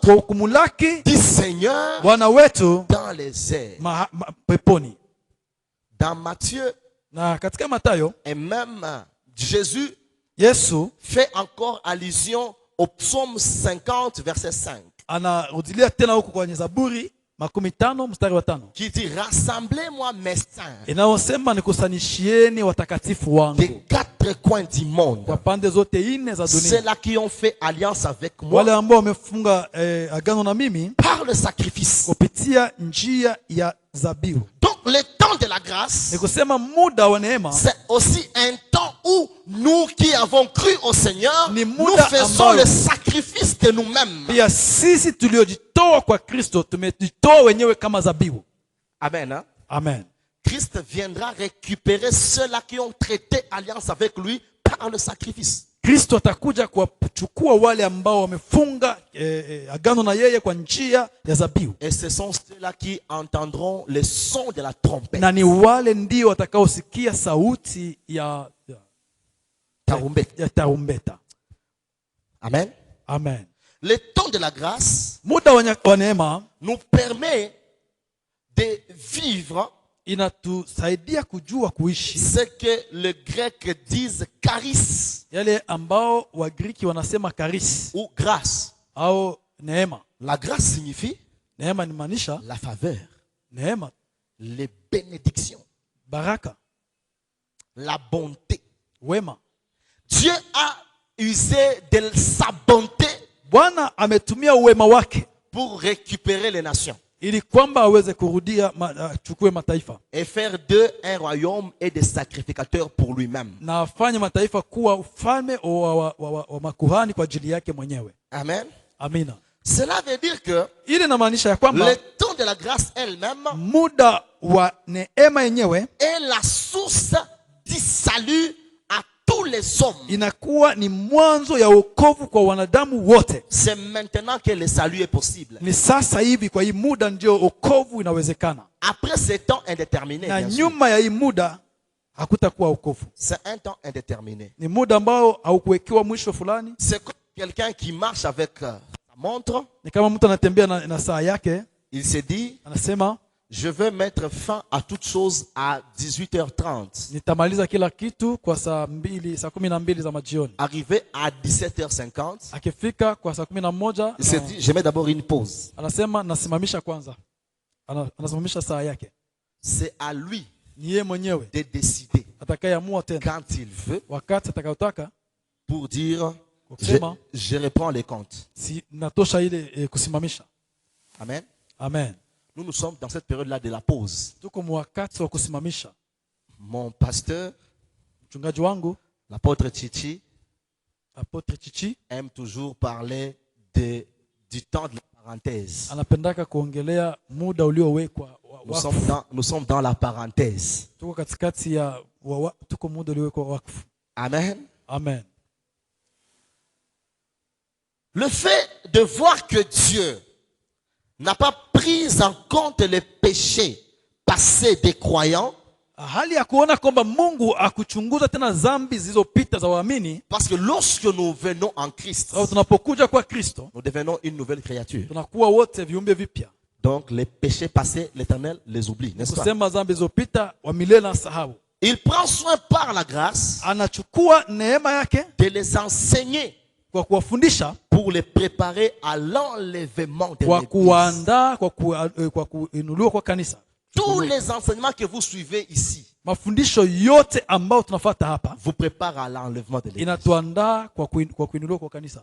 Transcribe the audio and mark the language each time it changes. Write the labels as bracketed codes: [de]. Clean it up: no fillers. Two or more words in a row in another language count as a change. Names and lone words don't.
[sw] kwa kumulaki [fr] du Seigneur [sw] Bwana wetu [fr] dans les airs. [sw] peponi. [fr] Dans Matthieu, [sw] Na katika Mathayo, [fr] et même Jésus [sw] Yesu [fr] fait encore allusion au psaume 50, verset 5, [sw] anarudilia tena huko kwenye Zaburi 50 mstari wa 5 [fr] qui dit: rassemblez-moi mes saints [sw] inayosema nikusanishieni watakatifu [fr] des [sw] wangu [fr] quatre coins du monde, [sw] kwa pande zote nne za dunia, [fr] ceux-là qui ont fait alliance avec moi [sw] wale ambao wamefunga agano na mimi [fr] par le sacrifice. [sw] kupitia njia ya zabihu. [fr] Donc le temps de la grâce, [sw] Ni kusema muda wa neema [fr] c'est aussi un temps où nous qui avons cru au Seigneur, [sw] Ni [fr] nous [sw] muda [fr] faisons [sw] ambao [fr] le sacrifice de nous-mêmes. [sw] pia sisi tuliojitoa kwa Kristo tumejitoa wenyewe kama zabihu. [fr] Amen. Hein? [sw] Amen. [fr] Christ viendra récupérer ceux-là qui ont traité alliance avec lui par le sacrifice. [sw] Kristo atakuja kuwachukua wale ambao wamefunga agano na yeye kwa njia ya zabihu, [fr] Et ce sont ceux-là qui entendront le son de la trompette. [sw] na ni wale ndio watakaosikia sauti ya tarumbeta. [fr] Amen. [sw] Amen. [fr] Le temps de la grâce [sw] Muda wa neema [fr] nous permet de vivre [sw] inatusaidia kujua kuishi [fr] ce que les Grecs disent charis [sw] yale ambao Wagriki wanasema karis [fr] ou grâce. [sw] au neema. [fr] La grâce signifie [sw] Neema ni maanisha [fr] la faveur, [sw] neema, [fr] les bénédictions, [sw] baraka, [fr] la bonté. [sw] wema. [fr] Dieu a usé de sa bonté [sw] Bwana ametumia uwema wake [fr] pour récupérer les nations [sw] ili kwamba aweze kurudia chukue mataifa [fr] et faire d'eux un royaume et des sacrificateurs pour lui-même. [sw] na afanye mataifa kuwa ufalme wa makuhani kwa ajili yake mwenyewe. [fr] Amen. [sw] Amina. [fr] Cela veut dire que [sw] Ile inamaanisha ya kwamba [fr] le temps de la grâce elle-même [sw] muda wa neema yenyewe [fr] est la source du salut à tous les hommes. [sw] inakuwa ni mwanzo ya wokovu kwa wanadamu wote. [fr] C'est maintenant que le salut est possible. [sw] Ni sasa hivi, kwa hii muda ndio wokovu inawezekana, [fr] Après ce temps indéterminé, [sw] na [fr] bien sûr. [sw] nyuma ya hii muda hakutakuwa wokovu. [fr] C'est un temps indéterminé. [sw] Ni muda ambao haukuwekewa mwisho fulani. [fr] C'est comme quelqu'un qui marche avec sa montre. [sw] Ni kama mtu anatembea na saa yake, [fr] Il se dit: [sw] anasema [fr] je veux mettre fin à toute chose à 18h30. [sw] nitamaliza kila kitu kwa saa 12 za majioni. [fr] Arrivé à 17h50, [sw] Akifika kwa saa 11 [fr] il se dit: je mets d'abord une pause. [sw] anasema nasimamisha kwanza. Anasimamisha saa yake. [fr] C'est à lui [sw] Ni yeye mwenyewe [fr] de décider [sw] atakayeamua tena [fr] quand il veut [sw] wakati atakayotaka [fr] pour dire: [sw] kusema [fr] je reprends les comptes. [sw] si natosha ile kusimamisha. [fr] Amen. [sw] Amen. [fr] Nous sommes dans cette période-là de la pause. [sw] Tuko wakati wa kusimamisha. [fr] Mon pasteur, [sw] Mchungaji wangu [fr] l'apôtre Chichi, [sw] Apotre Chichi [fr] aime toujours parler du temps de la parenthèse. [sw] anapendaka kuongelea muda uliowekwa wakfu. [fr] Nous sommes dans la parenthèse. [sw] Tuko katikati ya tuko muda uliowekwa wakfu. [fr] Amen. [sw] Amen. [fr] Le fait de voir que Dieu n'a pas pris en compte les péchés passés des croyants, [sw] Hali ya kuona kwamba Mungu akuchunguza tena dhambi zilizopita za waamini, [fr] parce que lorsque nous venons en Christ, [sw] au tunapokuja kwa Kristo [fr] nous devenons une nouvelle créature. [sw] tunakuwa wote viumbe vipya. [fr] Donc les péchés passés, l'Éternel les oublie, n'est-ce pas? [sw] kusema dhambi zilizopita wa milele na sahau. [fr] Il prend soin par la grâce [sw] Anachukua neema yake [fr] de les enseigner [sw] kwa kuwafundisha, [fr] pour les préparer à l'enlèvement de [sw] kwa [fr] l'Église. [sw] kuandaa, kwa kuinuliwa kwa kanisa. [fr] Tous les enseignements que vous suivez ici [sw] Mafundisho yote ambayo tunafuata hapa [fr] vous préparent à l'enlèvement de l'Église. [sw] inatuandaa kwa kuinuliwa kwa kanisa.